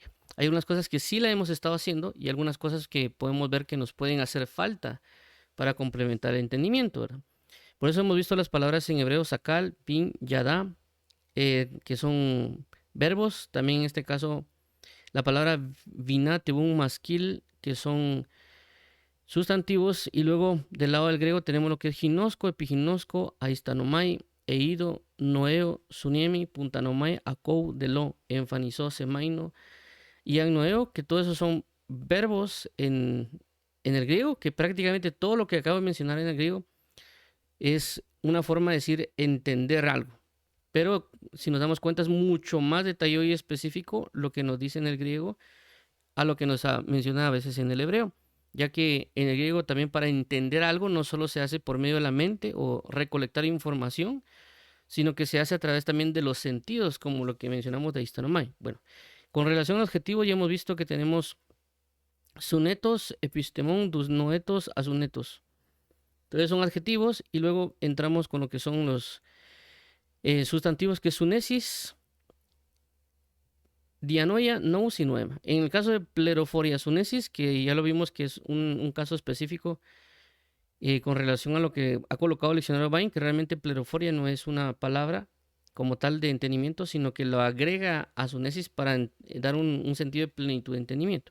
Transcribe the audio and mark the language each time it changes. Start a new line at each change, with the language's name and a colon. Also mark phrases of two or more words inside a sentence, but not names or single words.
Spanish: Hay algunas cosas que sí la hemos estado haciendo y algunas cosas que podemos ver que nos pueden hacer falta para complementar el entendimiento, ¿verdad? Por eso hemos visto las palabras en hebreo
Hebrew: שכל, בין, ידע,
Spanish: que son verbos. También en este caso la palabra
Hebrew: בינה, תבונה, משכיל,
Spanish: que son sustantivos. Y luego del lado del griego tenemos lo que es
Greek: γινώσκω, ἐπιγινώσκω, αἰσθάνομαι, εἴδω, νοέω, συνίημι, πυνθάνομαι, ἀκούω, δηλόω, ἐμφανίζω, σημαίνω
Spanish: y agnoeo, que todos esos son verbos en el griego, que prácticamente todo lo que acabo de mencionar en el griego es una forma de decir entender algo. Pero si nos damos cuenta es mucho más detallado y específico lo que nos dice en el griego a lo que nos menciona a veces en el hebreo, ya que en el griego también para entender algo no solo se hace por medio de la mente o recolectar información, sino que se hace a través también de los sentidos, como lo que mencionamos de Histanomai. Bueno, con relación al objetivo ya hemos visto que tenemos
Greek: συνετός, ἐπιστήμων, δυσνόητος, ἀσύνετος.
Spanish: Entonces son adjetivos y luego entramos con lo que son los sustantivos, que es
Greek: σύνεσις, διάνοια, νοῦς
Spanish: y noema. En el caso de
Greek: πληροφορία σύνεσις,
Spanish: que ya lo vimos que es un caso específico con relación a lo que ha colocado el diccionario Bain, que realmente pleroforia no es una palabra como tal de entendimiento, sino que lo agrega a sunesis para dar un sentido de plenitud de entendimiento.